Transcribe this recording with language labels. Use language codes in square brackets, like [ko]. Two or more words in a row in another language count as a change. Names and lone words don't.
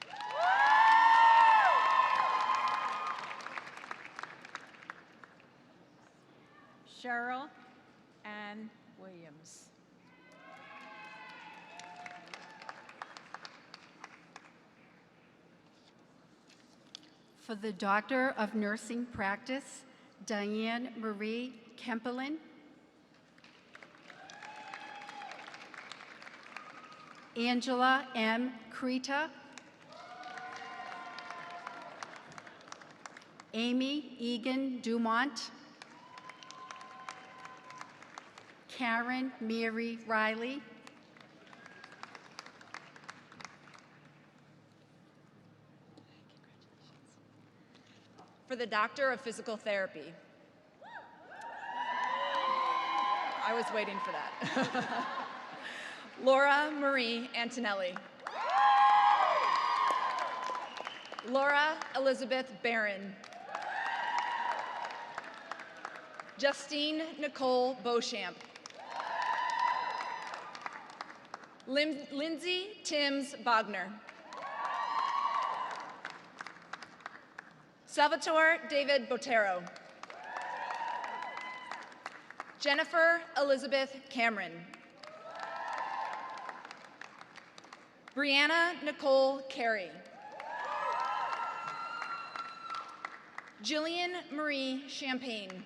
[en] Cheryl Ann Williams. For the Doctor of Nursing Practice, Diane Marie Kempelin. Angela M. Krita. Amy Egan Dumont. Karen Mary Riley. For the Doctor of Physical Therapy. I was waiting for that. Laura Marie Antonelli. Laura Elizabeth Barron. Justine Nicole Beauchamp. Lindsay Timms Bogner. Salvatore David Botero. Jennifer Elizabeth Cameron. Brianna Nicole Carey. Jillian Marie Champagne.